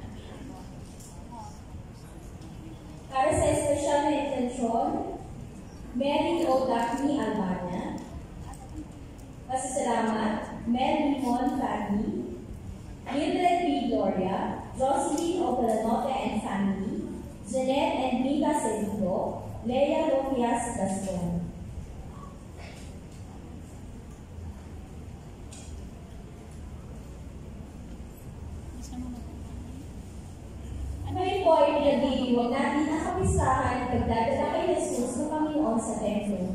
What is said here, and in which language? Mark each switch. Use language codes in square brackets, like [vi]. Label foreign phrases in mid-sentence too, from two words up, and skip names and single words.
[tl] Para sa espesyal na intensyon, Mary O. Daphne Albana. Pasasalamat, Mel Limon family, Mildred P. Gloria, Jocelyn O. Pelanote and family, Jeanette and Mika Cedillo, Leia Lofias Gaston. Ngayon po ay pinagdiriwag natin ang kapistahan at pagdadala kay Jesus ng Panginoon sa templo.